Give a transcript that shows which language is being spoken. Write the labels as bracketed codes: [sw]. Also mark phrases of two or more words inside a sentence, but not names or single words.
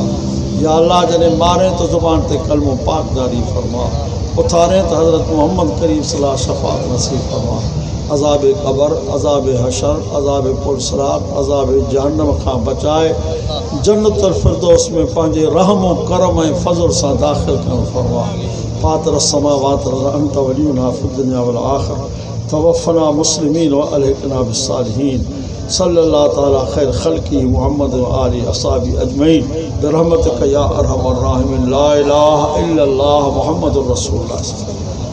[sd] या अल्लाह जॾहिं मारे तो ज़ुबान ते कलमो पाक जारी फ़रमा, उथारे तो हज़रत मोहम्मद करीम [ar] صلى الله عليه وسلم [sd] शफ़ाअत नसीब फ़रमा। अज़ाब क़ब्र, अज़ाब हशर, अज़ाब पुरसरात, अज़ाब जहन्नम खां बचाए जन्नतुल फिरदौस में पंहिंजे रहम और करम ऐं फ़ज़ल सां दाख़िल करणु फ़रमा। [ar] فاطر السماوات أنت ولينا في الدنيا والآخرة توفنا مسلمين وألحقنا بالصالحين. صلى الله تعالى خير خلقه محمد وآله وأصحابه أجمعين برحمتك يا أرحم الراحمين. لا إله إلا الله محمد رسول الله.